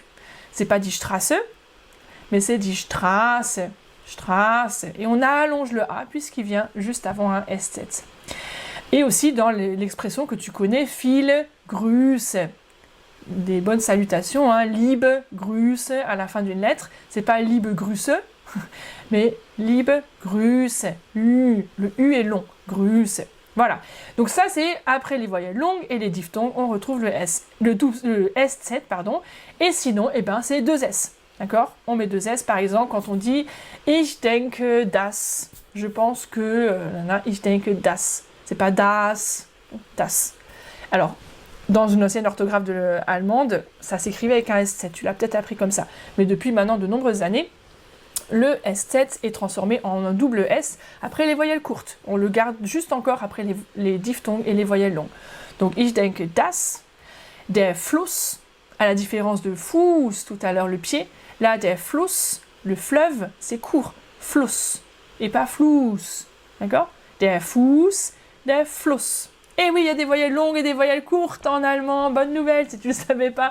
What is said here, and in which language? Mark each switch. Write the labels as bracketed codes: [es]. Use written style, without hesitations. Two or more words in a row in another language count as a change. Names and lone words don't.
[fr] C'est pas dit Straße, mais c'est dit Straße, Straße. Et on allonge le A puisqu'il vient juste avant un S7. Et aussi dans l'expression que tu connais, [de] viele Grüße. [fr] Des bonnes salutations, hein, [de] liebe Grüße [fr] à la fin d'une lettre. C'est pas [de] liebe Grüße, [fr] mais [de] liebe Grüße. [fr] Le U est long, Grüße. Voilà, donc ça c'est après les voyelles longues et les diphtongues, on retrouve le S7, pardon, et sinon, eh ben, c'est 2 S, d'accord? On met 2 S, par exemple, quand on dit « [de] Ich denke das », [fr] je pense que, [de] ich denke das, [fr] c'est pas [de] das, das. [fr] Alors, dans une ancienne orthographe allemande, ça s'écrivait avec un S7, tu l'as peut-être appris comme ça, mais depuis maintenant de nombreuses années, le S7 est transformé en un double S après les voyelles courtes. On le garde juste encore après les diphtongues et les voyelles longues. Donc, [de] ich denke das, der Fluss, [fr] à la différence de Fuß tout à l'heure, le pied. Là, [de] der Fluss, [fr] le fleuve, c'est court. Fluss, et pas Fluss. D'accord? [de] Der Fuß, der Fluss. [fr] Et oui, il y a des voyelles longues et des voyelles courtes en allemand. Bonne nouvelle si tu ne le savais pas.